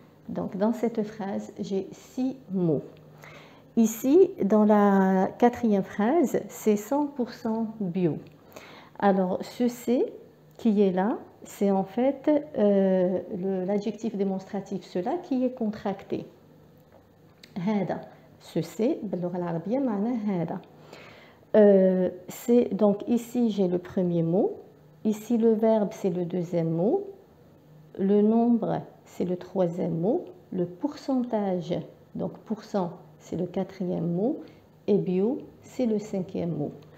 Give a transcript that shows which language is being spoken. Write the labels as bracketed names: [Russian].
[French] Donc dans cette phrase, j'ai 6 mots. Ici, dans la quatrième phrase, c'est 100% bio. Alors, ce C qui est là, c'est en fait l'adjectif démonstratif, cela qui est contracté. [Arabic] هذا. Ce C, باللغة العربية معناه هذا. [French] C'est donc ici j'ai le premier mot, ici le verbe c'est le deuxième mot, le nombre c'est le troisième mot, le pourcentage, donc pourcent c'est le quatrième mot et bio c'est le cinquième mot.